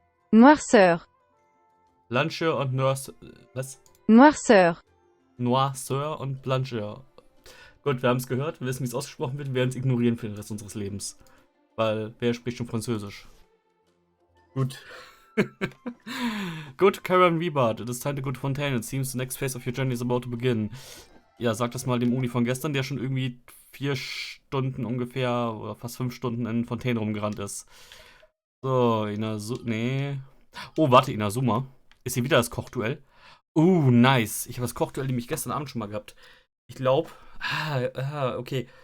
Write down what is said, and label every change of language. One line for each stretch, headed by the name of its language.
French: Noirceur.
German: Blancheur und Nurse. Was?
French: Noirceur. Noirceur und Blancheur.
German: Gut, wir haben es gehört, wir wissen, wie es ausgesprochen wird, wir werden es ignorieren für den Rest unseres Lebens. Weil, wer spricht schon Französisch? Gut.
English: Good Karen Wiebart, it is time to go to Fontaine. It seems the next phase of your journey is about to begin.
German: Ja, sag das mal dem Uni von gestern, der schon irgendwie 4 Stunden ungefähr oder fast 5 Stunden in Fontaine rumgerannt ist. So, nee. Oh, warte, Inazuma. Ist hier wieder das Kochduell? Nice. Ich habe das Kochduell nämlich gestern Abend schon mal gehabt. Ich glaube. Okay.